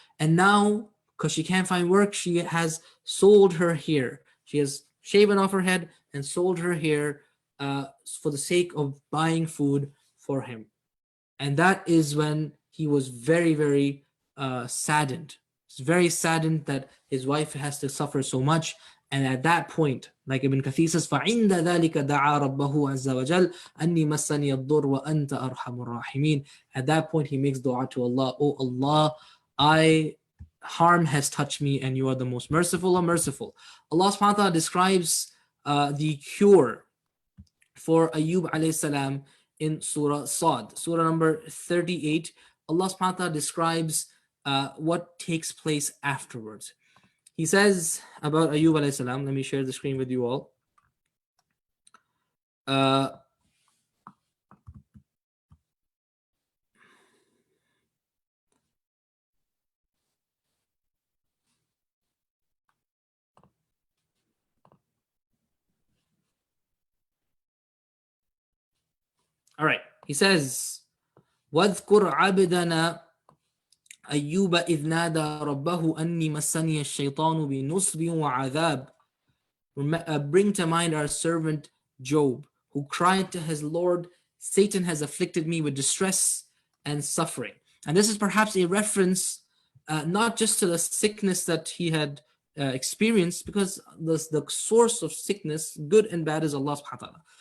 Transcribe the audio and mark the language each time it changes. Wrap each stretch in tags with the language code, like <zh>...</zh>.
<en>And now, because she can't find work, she has sold her hair. She has shaven off her head and sold her hair for the sake of buying food for him. And that is when he was very, very saddened. He's very saddened that his wife has to suffer so much. And at that point, like Ibn Kathir says,</en> <ar>فَعِنْدَ ذَلِكَ دَعَى رَبَّهُ عَزَّ وَجَلَّ أَنِّي مَسَّنِيَ الضُّرُّ وَأَنْتَ أَرْحَمُ الرَّاحِمِينَ.</ar> <en>At that point, he makes dua to Allah, Oh Allah, harm has touched me and you are the most merciful or merciful. Allah subhanahu wa ta'ala describes the cure for Ayyub alayhi salam in Surah Sad, Surah number 38. Allah subhanahu wa ta'ala describes what takes place afterwards. He says about Ayyub alayhi salam, let me share the screen with you all. All right, he says,</en> <ar>وَاذْكُرْ عَبْدَنَا أَيُّوبَ إِذْ نَادَى رَبَّهُ أَنِّي مَسَّنِيَ الشَّيْطَانُ بِنُصْبٍ وَعَذَابٍ.</ar> <en>Bring to mind our servant Job, who cried to his Lord, Satan has afflicted me with distress and suffering. And this is perhaps a reference not just to the sickness that he had experienced, because the source of sickness, good and bad, is Allah subhanahu wa ta'ala.</en>